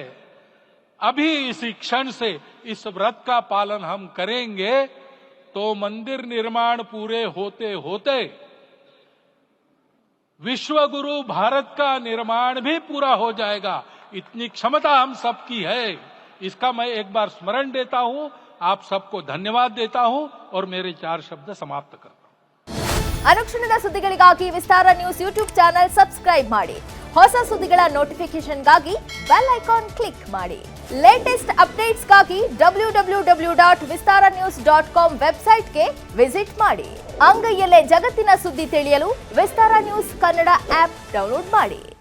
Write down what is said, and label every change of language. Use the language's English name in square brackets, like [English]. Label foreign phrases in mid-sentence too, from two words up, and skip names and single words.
[Hindi] अभी इसी क्षण से इस व्रत का पालन हम करेंगे तो मंदिर निर्माण पूरे होते होते विश्व गुरु भारत का निर्माण भी पूरा हो जाएगा। इतनी क्षमता हम सबकी है। इसका मैं एक बार स्मरण देता हूं, आप सबको धन्यवाद देता हूं और मेरे 4 शब्द समाप्त करता हूं। [Kannada] ಅನುಕ್ಷಣದ ಸುದ್ದಿಗಳಿಗಾಗಿ ವಿಸ್ತಾರ ನ್ಯೂಸ್ [English] YouTube channel subscribe [Kannada] ಮಾಡಿ. ಹೊಸ ಸುದ್ದಿಗಳ ನೋಟಿಫಿಕೇಶನ್ಗಾಗಿ [English] bell icon click [Kannada] ಮಾಡಿ. [English] latest updatesಗಾಗಿ [Kannada] www.vistaranews.com [English] websiteಗೆ visit [Kannada] ಮಾಡಿ. ಅಂಗೈಯಲ್ಲೇ ಜಗತ್ತಿನ ಸುದ್ದಿ ತಿಳಿಯಲು ವಿಸ್ತಾರ ನ್ಯೂಸ್ ಕನ್ನಡ [English] app download [Kannada] ಮಾಡಿ.